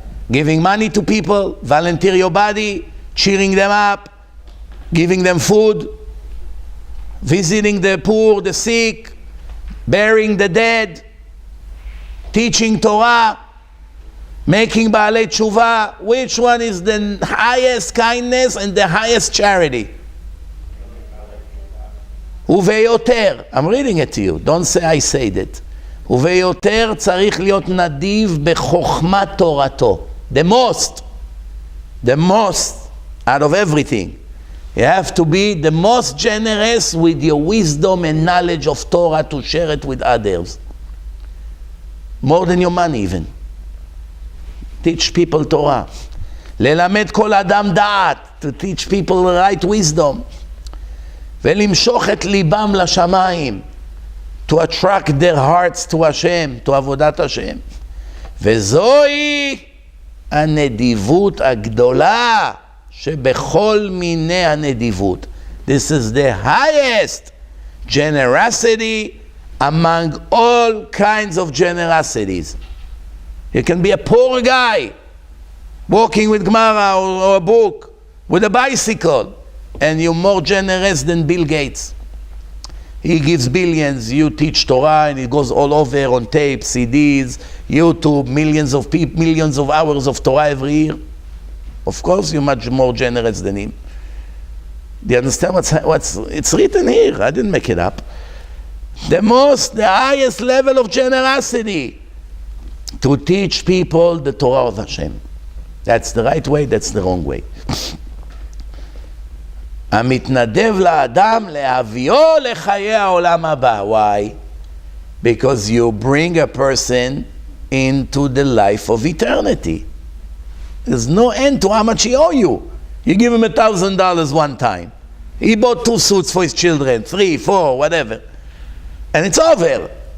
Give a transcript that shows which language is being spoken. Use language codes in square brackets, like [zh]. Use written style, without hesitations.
[en] Giving money to people, volunteer your body, cheering them up, giving them food, visiting the poor, the sick, burying the dead, teaching Torah, making Baalei Tshuva. Which one is the highest kindness and the highest charity? Uveyoter, I'm reading it to you, don't say I said it. [he] Uveyoter צריך להיות נדיב בחוכמת תורתו. [en] The most out of everything. You have to be the most generous with your wisdom and knowledge of Torah to share it with others. More than your money even. Teach people Torah. [he] ללמד כל אדם דעת, [en] to teach people the right wisdom. [he] ולמשוך את ליבם לשמיים, [en] to attract their hearts to Hashem, to עבודת Hashem. [he] וזוהי הנדיבות הגדולה שבכל מיני הנדיבות. [en] This is the highest generosity among all kinds of generosities. You can be a poor guy walking with Gemara or a book with a bicycle, and you're more generous than Bill Gates. He gives billions, you teach Torah, and it goes all over on tape, CDs, YouTube, millions of people, millions of hours of Torah every year. Of course, you're much more generous than him. Do you understand what's it's written here? I didn't make it up. The highest level of generosity, to teach people the Torah of Hashem. That's the right way, that's the wrong way. [he] המתנדב לאדם להביאו לחיי העולם הבא. [en] Why? Because you bring a person into the life of eternity. There's no end to how much he owes you. You give him $1,000 one time. He bought 2 suits for his children, 3, 4, whatever. And it's over.